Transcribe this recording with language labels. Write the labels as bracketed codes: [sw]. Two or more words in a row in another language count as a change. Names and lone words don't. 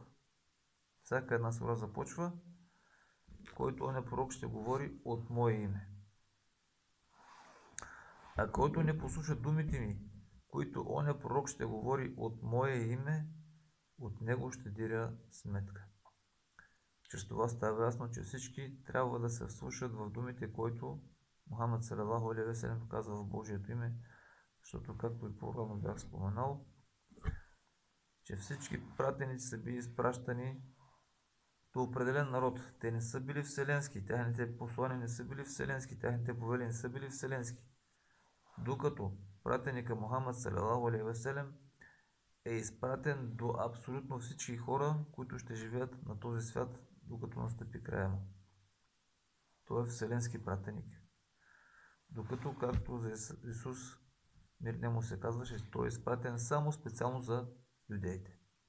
[bg] Всяка една сура започва, който оня пророк ще говори от мое име. А който не послуша думите ми, които оня пророк ще говори от мое име, от него ще диря сметка. Чрез това става ясно, че всички трябва да се вслушат в думите, които Мухаммад [ar] صلى الله عليه وسلم [bg] казва в Божието име, защото, както и по-рано бях споменал, че всички пратеници са били изпращани до определен народ. Те не са били вселенски, тяхните послания не са били вселенски, тяхните повели не са били вселенски. Докато пратеника Мухаммад [ar] صلى الله عليه وسلم [bg] е изпратен до абсолютно всички хора, които ще живеят на този свят, докато настъпи края му. Той е вселенски пратеник. Докато, както за Исус, мир нему се казваше, той е изпратен само специално за юдеите.